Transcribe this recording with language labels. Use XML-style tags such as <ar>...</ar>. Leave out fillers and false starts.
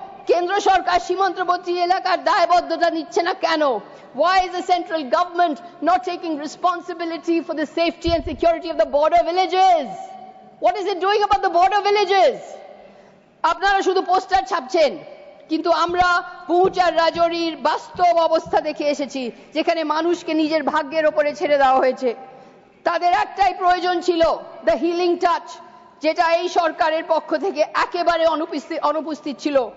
<bn>কেন্দ্র সরকার সীমান্তবর্তী এলাকার দায়বদ্ধতা নিচ্ছে না কেন?</bn> <en>Why is the central government not taking responsibility for the safety and security of the border villages? What is it doing about the border villages?</en> <bn>আপনারা শুধু পোস্টার ছাপছেন, কিন্তু আমরা পৌঁছার রাজৌরির বাস্তব অবস্থা দেখে এসেছি, যেখানে মানুষকে নিজের ভাগ্যের ওপরে ছেড়ে দেওয়া হয়েছে। তাদের একটাই প্রয়োজন ছিল,</bn> <en>the healing touch,</en> <bn>যেটা এই সরকারের পক্ষ থেকে একেবারে অনুপস্থিত ছিল।</bn>